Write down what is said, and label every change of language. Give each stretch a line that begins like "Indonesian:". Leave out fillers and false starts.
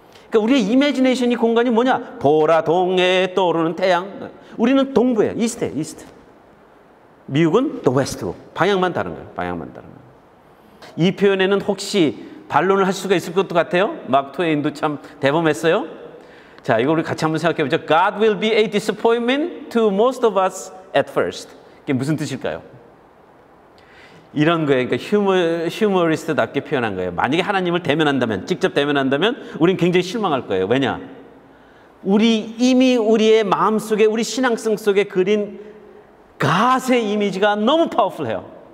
Korean: 그러니까 우리의 imagination이 공간이 뭐냐? 보라 동해에 떠오르는 태양. 우리는 동부예요. 이스트예요. 이스트. 미국은 또 웨스트고 방향만 다른 거예요. 방향만 다른 거예요. 이 표현에는 혹시 반론을 할 수가 있을 것도 같아요. 마크 트웨인도 참 대범했어요. 자, 이거 우리 같이 한번 생각해 보죠.
English: God will be a disappointment to most of us at first.
Korean: 이게 무슨 뜻일까요? 이런 거예요. 그러니까 휴머리스트답게 표현한 거예요. 만약에 하나님을 대면한다면, 직접 대면한다면 우린 굉장히 실망할 거예요. 왜냐? 이미 우리의 마음속에, 우리 신앙성 속에 그린 God의 이미지가 너무 파워풀해요.